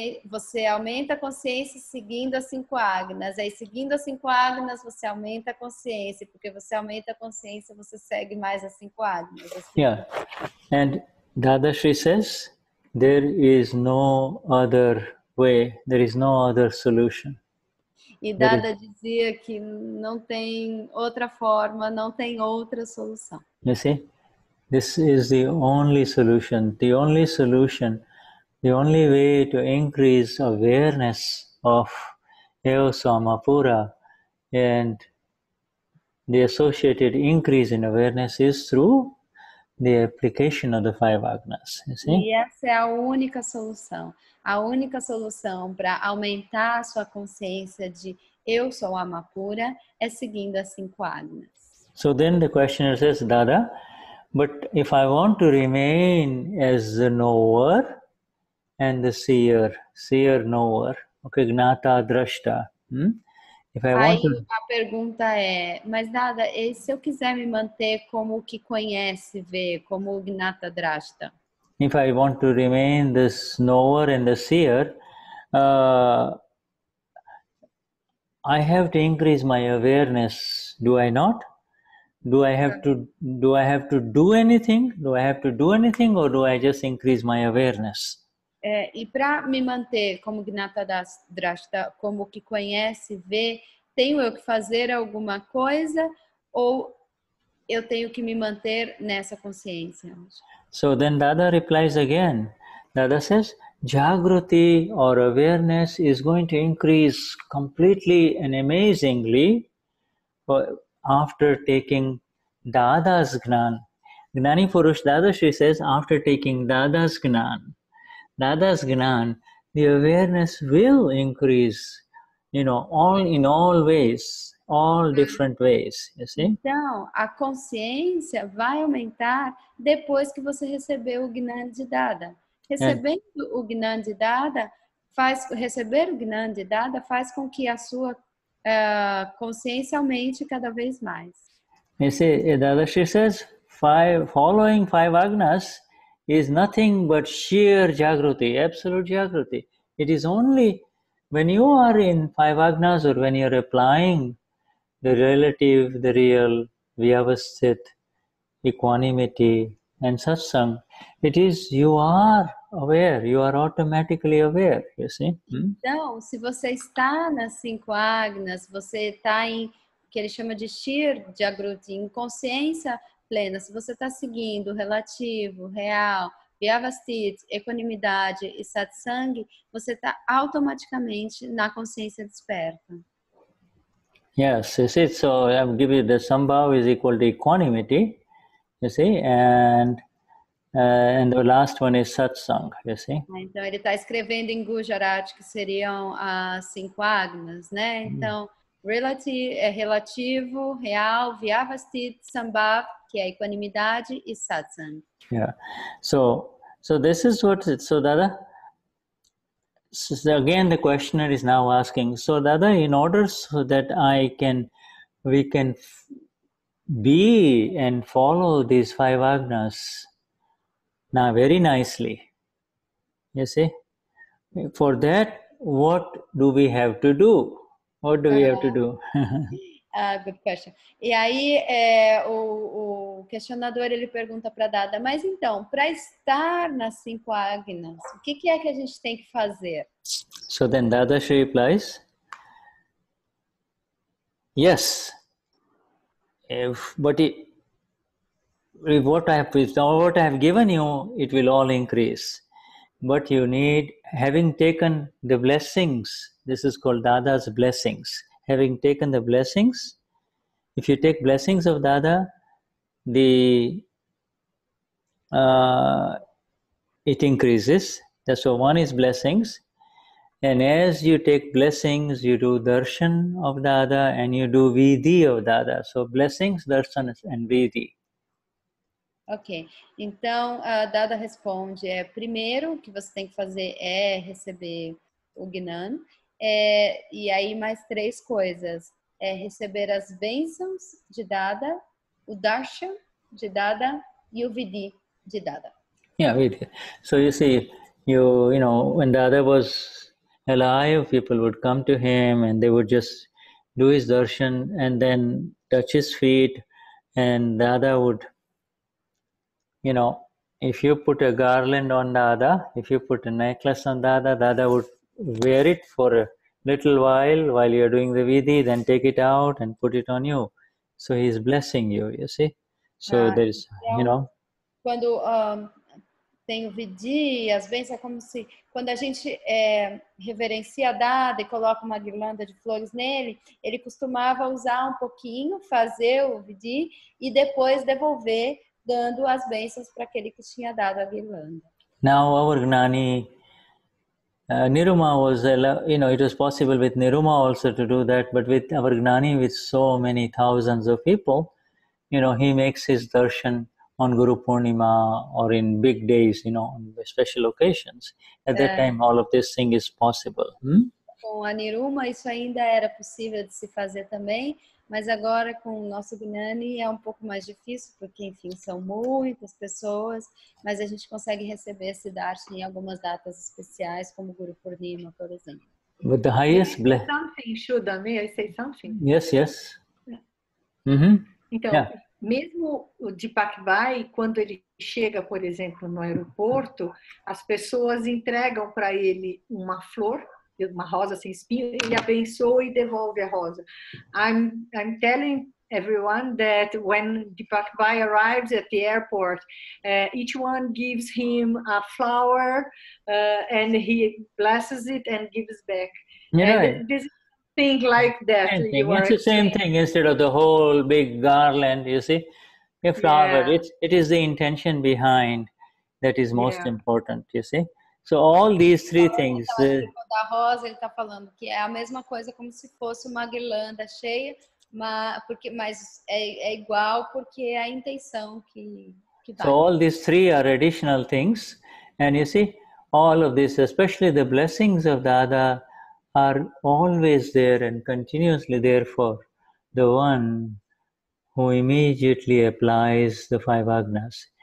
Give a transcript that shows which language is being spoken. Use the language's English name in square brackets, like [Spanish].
[Portuguese] Você aumenta a consciência seguindo as 5 agnas. Aí, seguindo as 5 agnas, você aumenta a consciência. Porque você aumenta a consciência, você segue mais as 5 agnas. Assim. [English] Yeah. And Dadashri says, there is no other way, there is no other solution. [Portuguese] E Dada dizia que não tem outra forma, não tem outra solução. [English] You see, this is the only solution. The only solution, the only way to increase awareness of erros, pura, and the associated increase in awareness is through the application of the 5 agnas. You see? [Portuguese] E essa é a única solução. A única solução para aumentar a sua consciência de eu sou alma pura é seguindo as 5 agnas. [English] So then the questioner says, Dada, but if I want to remain as the knower and the seer knower, okay, gnata drashta. If I want to... [Portuguese] a pergunta é, mas Dada, e se eu quiser me manter como o que conhece, vê, como o gnata drashta? [English] If I want to remain this knower and the seer, I have to increase my awareness. Do I not? Do I have to do anything? Do I have to do anything, or do I just increase my awareness? [Portuguese] E para me manter como gnata drashta, como o que conhece, vê, tenho eu que fazer alguma coisa ou eu tenho que me manter nessa consciência? [English] So then Dada replies again. Dada says, Jagruti or awareness is going to increase completely and amazingly after taking Dada's Gnan. Gnani Purush Dadashri says, after taking Dada's Gnan, the awareness will increase, in all ways, all different ways, you see? [Portuguese] Então, a consciência vai aumentar depois que você recebeu o Gnani de Dada. Recebendo o Gnani de Dada, receber o Gnani de Dada faz com que a sua consciência aumente cada vez mais. [English] You see, Dadashri says, following 5 agnas is nothing but sheer Jagruti, absolute Jagruti. It is only when you are in 5 agnas or when you are applying the relative, the real, Vyavasthit, equanimity, and satsang, it is you are aware, you are automatically aware, you see. [Portuguese] Então, se você está nas 5 agnas, você está em o que ele chama de shir jagruti, em consciência plena. Se você está seguindo o relativo, real, Vyavasthit, equanimidade e satsang, você está automaticamente na consciência desperta. [English] Yes, you see, so I will give you the sambhav is equal to equanimity, you see, and the last one is satsang, you see. [Portuguese] Então, ele está escrevendo em Gujarati, que seriam as 5 agnas, né? Então, relativo, real, Vyavasthit, sambhav, que é equanimidade, e satsang. [English] Yeah. So this is what, so Dada, so again the questioner is now asking, so Dada, in order so that we can be and follow these 5 agnas now very nicely, you see, for that, what do we have to do? What do we have to do? Good question. [Portuguese] E aí, o questionador, ele pergunta para Dada, mas então, para estar nas 5 agnas, o que é que a gente tem que fazer? [English] So then Dadashri replies, yes, but what I have given you, it will all increase. But you need, having taken the blessings, this is called Dada's blessings. Having taken the blessings, if you take blessings of Dada, it increases. That's so one is blessings. And as you take blessings, you do darshan of Dada and you do vidhi of Dada. So blessings, darshan and vidhi. [Portuguese] Ok, então a Dada responde, primeiro que você tem que fazer é receber o Gnan, e aí mais 3 coisas, receber as bênçãos de Dada, o Darshan de Dada e o Vidi de Dada. [English] Yeah, wait. So you see, you know, when Dada was alive, people would come to him and they would just do his darshan and then touch his feet, and Dada would, you know, if you put a garland on Dada, if you put a necklace on Dada, Dada would wear it for a little while you're doing the vidhi, then take it out and put it on you. So he's blessing you, you see. So there's, you know. [Portuguese] Quando tem o Vidi, as bênçãos, é como se quando a gente reverencia a Dada e coloca uma guirlanda de flores nele, ele costumava usar um pouquinho, fazer o Vidi e depois devolver, dando as bênçãos para aquele que tinha dado a guirlanda. [English] Now our Gnani Niruma was, you know, it was possible with Niruma also to do that, but with our Gnani, with so many thousands of people, you know, he makes his darshan on Guru Purnima or in big days, you know, on special occasions. At that time, all of this thing is possible. [Portuguese] Com a Niruma, isso ainda era possível de se fazer também, mas agora com o nosso Gnani é um pouco mais difícil, porque, enfim, são muitas pessoas, mas a gente consegue receber esse darshan em algumas datas especiais, como Guru Purnima, por exemplo. [English] But the highest blessing. Something, Shuddha, may I say something? Yes, yes. [Portuguese] Então, mesmo o Deepak Bhai, quando ele chega, por exemplo, no aeroporto, as pessoas entregam para ele uma flor, uma rosa sem espinho, ele abençoa e devolve a rosa. [English] I'm telling everyone that when Deepak Bhai arrives at the airport, each one gives him a flower and he blesses it and gives back. Yeah. And this thing like that. It's the same thing. Instead of the whole big garland, you see, a flower. It is the intention behind that is most important, you see. So all these 3 things. [Portuguese] Da rosa, ele está falando que é a mesma coisa como se fosse uma guirlanda cheia, mas é igual porque é a intenção que dá. [English] So all these 3 are additional things, and you see, all of this, especially the blessings of Dada, are always there and continuously there for the one who immediately applies the 5 agnas.